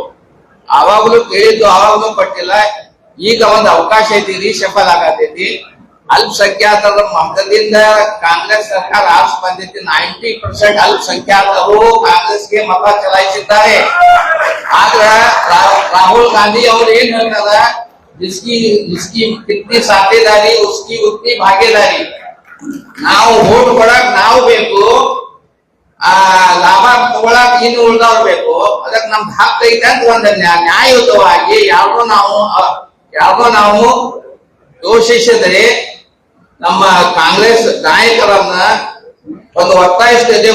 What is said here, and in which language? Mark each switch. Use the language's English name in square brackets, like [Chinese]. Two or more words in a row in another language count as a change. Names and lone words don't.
[Kannada] ಆವಾಗಲೂ ಕೇಳಿದ್ದು ಆವಾಗಲೂ ಪಟ್ಟಿಲ್ಲ. ಈಗ ಒಂದು ಅವಕಾಶ ಐತಿ, ರೀಶಫಲ್ ಆಗತೈತಿ. ಅಲ್ಪಸಂಖ್ಯಾತರ ಮತದಿಂದ ಕಾಂಗ್ರೆಸ್ ಸರ್ಕಾರ ಆರ್ಸ್ ಬಂದೈತಿ. 90% ಅಲ್ಪಸಂಖ್ಯಾತರು ಕಾಂಗ್ರೆಸ್ಗೆ ಮತ ಚಲಾಯಿಸಿದ್ದಾರೆ. ಆದ್ರೆ ರಾಹುಲ್ ಗಾಂಧಿ ಅವರು ಏನ್ ಹೇಳ್ತಾರ, [Hindi] जिसकी कितनी साथेदारी उसकी उतनी भागीदारी. [Kannada] ನಾವು ವೋಟ್ ಕೊಡಕ್ ನಾವು ಬೇಕು, ಲಾಭ ತಗೊಳಕ್ ಇನ್ನು ಉಳ್ದವ್ರು ಬೇಕು. ಅದಕ್ಕೆ ನಮ್ದು ಹಕ್ಕು ಐತೆ ಅಂತ ಒಂದು ನ್ಯಾಯಯುತವಾಗಿ ಯಾವ್ದೋ ನಾವು ದೋಷಿಸಿದ್ರೆ ನಮ್ಮ ಕಾಂಗ್ರೆಸ್ ನಾಯಕರನ್ನ ಒಂದು ಒತ್ತಾಯಿಸ್ತಿದೆ.